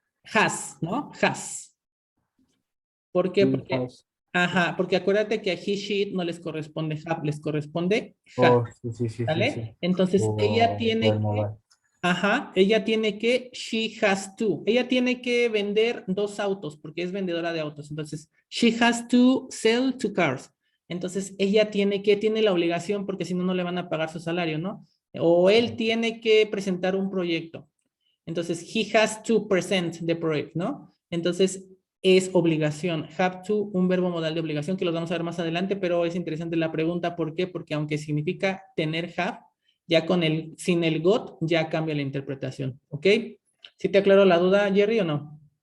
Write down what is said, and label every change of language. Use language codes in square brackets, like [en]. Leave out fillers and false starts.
[es] Has, ¿no? Has. ¿Por qué? Porque, ajá, porque acuérdate que a he, she no les corresponde have, les corresponde has. Sí. ¿Vale? Entonces, ella tiene que, ajá, ella tiene que, [en] she has to. [es] Ella tiene que vender 2 autos porque es vendedora de autos. Entonces, [en] she has to sell 2 cars. [es] Entonces, ella tiene la obligación porque si no, no le van a pagar su salario, ¿no? O él tiene que presentar un proyecto. Entonces, [en] he has to present the project, [es] ¿no? Entonces, es obligación. [en] Have to, [es] un verbo modal de obligación que lo vamos a ver más adelante, pero es interesante la pregunta. ¿Por qué? Porque aunque significa tener have, ya sin el got, ya cambia la interpretación. ¿Ok? ¿Sí te aclaró la duda, Jerry, o no?